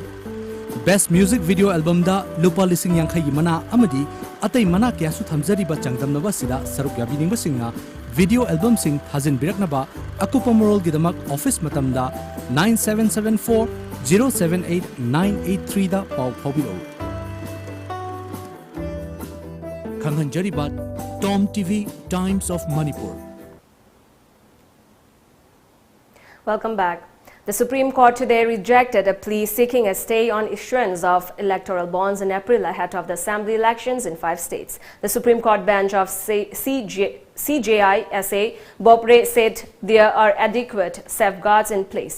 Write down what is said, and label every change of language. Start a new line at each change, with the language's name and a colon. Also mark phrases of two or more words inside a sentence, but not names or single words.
Manipuri: Best Music
English: Video Album
Manipuri: da lupa lising yang khayi mana amadi atai mana kya su thamjari ba changdam na ba sida saruk yabi ning ba singna video album sing hazin biraknaba akupa moral gidamak office matamda 9774 078 983 da pau phobiro. Kanghanjaribat TOMTV Times of Manipur.
English: Welcome back. The Supreme Court today rejected a plea seeking a stay on issuance of electoral bonds in April ahead of the assembly elections in 5 states. The Supreme Court bench of CJI-SA Bopre said there are adequate safeguards in place.